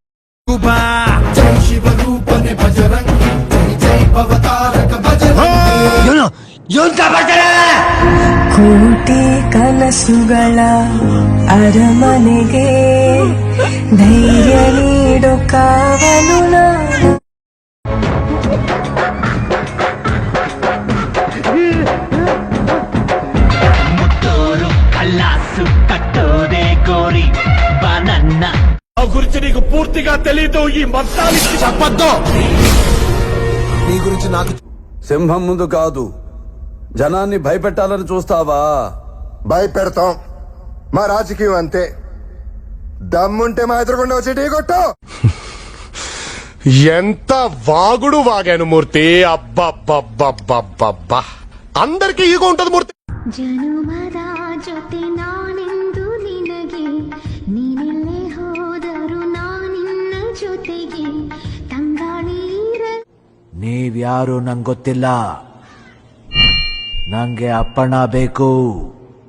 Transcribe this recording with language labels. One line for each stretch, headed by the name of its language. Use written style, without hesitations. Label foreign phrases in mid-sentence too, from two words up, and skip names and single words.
Kannada: ಕೋಟಿ ಕನಸುಗಳ ಅರಮನೆಗೆ ಧೈರ್ಯ ನೀಡು ಕಾವಲು ನಾನು.
Telugu: గురించి నీకు పూర్తిగా తెలీదు. ఈ మొత్తాన్ని చెప్పొద్దు. నీ గురించి నాకు. సింహం ముందు కాదు, జనాన్ని భయపెట్టాలని చూస్తావా? భయపెడతాం. మా రాజకీయం అంతే. దమ్ముంటే మా ఎదురుకుండా వచ్చి టీ కొట్టు. ఎంత వాగుడు వాగాను మూర్తి. అబ్బబ్బబ్బబ్బబ్బబ్బా, అందరికీ ఈగో ఉంటది మూర్తి.
Kannada: ಜನುಮದ ಜೊತೆ ನಾನೆಂದು ನಿನಗೆ, ನೀನೆಲ್ಲೇ ಹೋದರು ನಾನಿನ್ನ ಜೊತೆಗೆ. ತಂಗಾಳೀರ ನೀವ್ಯಾರು ನಂಗೆ ಗೊತ್ತಿಲ್ಲ, ನಂಗೆ ಅಪ್ಪಣ್ಣ ಬೇಕು.